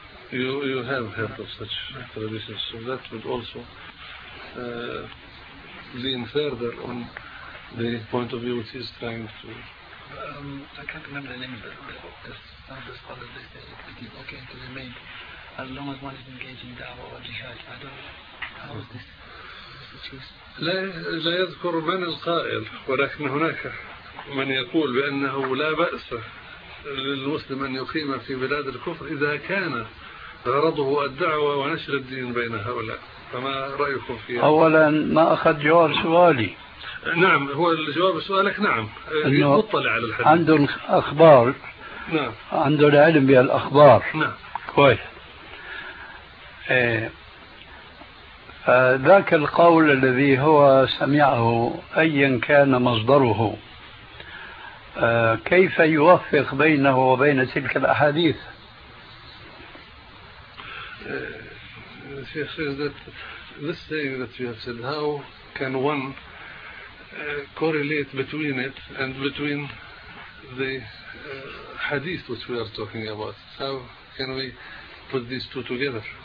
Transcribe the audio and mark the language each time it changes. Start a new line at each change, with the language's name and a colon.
English: You have heard of such traditions, so that would also lean further on the point of view which he's trying to. I can't remember the name of the scholar that says it could be okay to remain as long as one is engaged in da'wah or jihad. I don't know. How is this?
Arabic: لا يذكر من القائل، ولكن هناك من يقول بأنه لا بأس للمسلم أن يقيم في بلاد الكفر إذا كان غرضه الدعوة ونشر الدين بين هؤلاء، فما رأيكم فيها؟ أولا ما أخذ جواب سؤالي. نعم، هو الجواب سؤالك نعم، أنه مطلع على الحديث، عندهم أخبار. نعم، عندهم العلم بالأخبار. نعم، كويس. ذاك القول الذي هو سمعه أيا كان مصدره، كيف يوفق بينه وبين تلك الأحاديث؟
English: Sheikh says that this saying that you have said, how can one correlate between it and between the hadith which we are talking about? How can we put these two together?